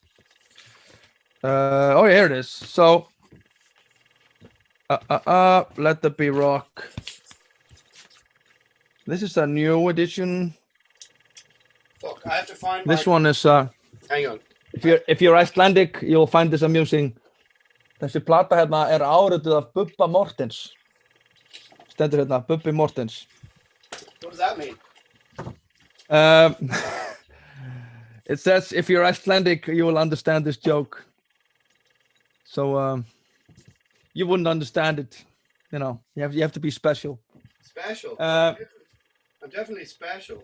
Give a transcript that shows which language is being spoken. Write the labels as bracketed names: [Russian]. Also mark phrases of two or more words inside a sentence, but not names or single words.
[English] Oh, here it is. So, Let There Be Rock. This is a new edition. Fuck, I have to find this one is hang on. If you're Icelandic, you'll find this amusing. [Icelandic] Þessi plata hérna árituð af Bubba Mortens. Stendur hérna, Bubbi Mortens. [English] What does that mean? It says if you're Icelandic, you will understand this joke. So you wouldn't understand it. You know, you have to be special. Special. I'm definitely special.